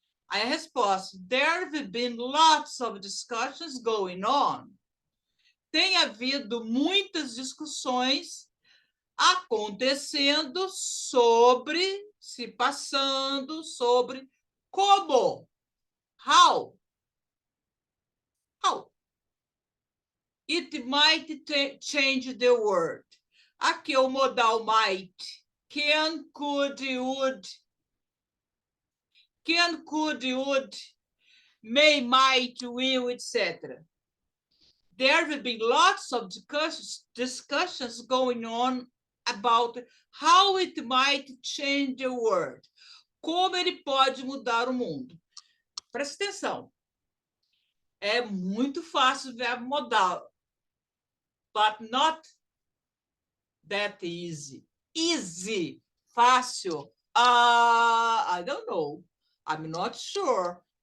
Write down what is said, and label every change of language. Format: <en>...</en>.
<pt>Aí a resposta,</pt> <en>there have been lots of discussions going on.</en> <pt>Tem havido muitas discussões acontecendo sobre, se passando sobre como.</pt> <en>How? How? It might change the world.</en> <pt>Aqui é o modal might.</pt> <en>Can, could, would. Can, could, would. May, might, will, etc. There have been lots of discussions going on about how it might change the world.</en> <pt>Como ele pode mudar o mundo. Presta atenção. É muito fácil ver modal.</pt> <en>But not that easy. Easy. Fácil. I don't know. I'm not sure.</en>